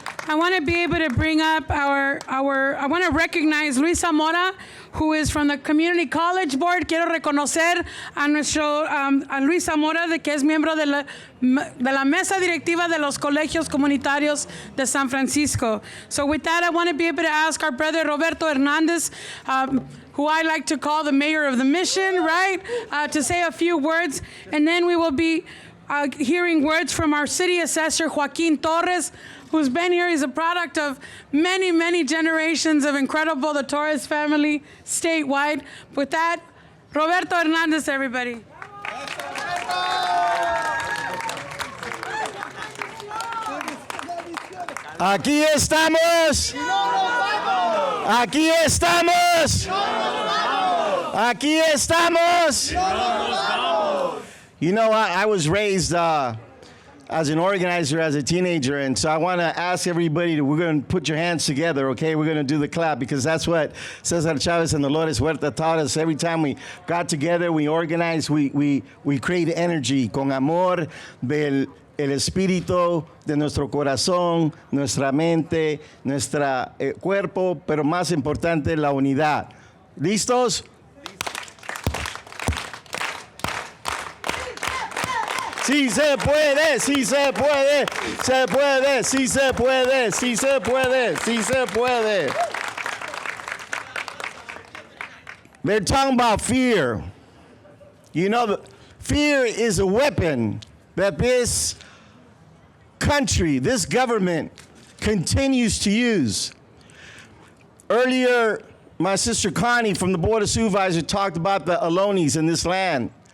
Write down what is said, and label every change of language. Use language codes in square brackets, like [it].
[en] I want to be able to bring up I want to recognize Luis Zamora, who is from the Community College Board. [es] Quiero reconocer a nuestro a Luis Zamora, que es miembro de la mesa directiva de los colegios comunitarios de San Francisco. [en] So with that, I want to be able to ask our brother Roberto Hernandez, who I like to call the mayor of the mission, right, to say a few words, and then we will be hearing words from our city assessor, Joaquin Torres, who's been here. He's a product of many, many generations of incredible, the Torres family statewide. With that, Roberto Hernandez, everybody. [es] Aquí estamos. Aquí estamos. Aquí estamos. [en] You know, I was raised as an organizer as a teenager, and so I want to ask everybody we're going to put your hands together, okay? We're going to do the clap because that's what Cesar Chavez and Dolores Huerta taught us. Every time we got together, we organized, we create energy [es] con amor del el espíritu de nuestro corazón, nuestra mente, nuestro cuerpo, pero más importante, la unidad. ¿Listos? Sí se puede, sí se puede, se puede, sí se puede, sí se puede, sí se puede. [en] They're talking about fear. You know, fear is a weapon that this country, this government continues to use. Earlier, my sister Connie from the Board of Supervisors talked about the Alonis in this land.